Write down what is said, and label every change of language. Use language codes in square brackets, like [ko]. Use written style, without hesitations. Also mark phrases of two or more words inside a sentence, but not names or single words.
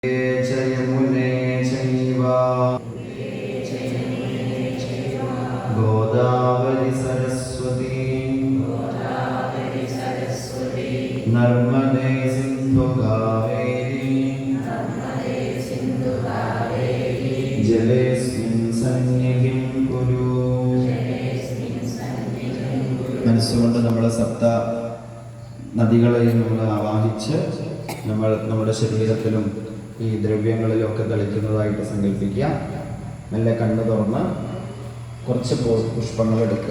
[sa] यमुने चैव गोदावरी सरस्वती नर्मदे सिन्धु कावेरी जलेस्मिन् सन्निधिं कुरु. [ml] മനസ്സുകൊണ്ട് നമ്മൾ സപ്ത നദികളെയും നമ്മൾ ആവാഹിച്ച് നമ്മുടെ ശരീരത്തിലും ഈ ദ്രവ്യങ്ങളിലൊക്കെ തളിക്കുന്നതായിട്ട് സങ്കല്പിക്കുക. മെല്ലെ കണ്ണ് തുറന്ന് കുറച്ച് പുഷ്പങ്ങൾ എടുക്കുക.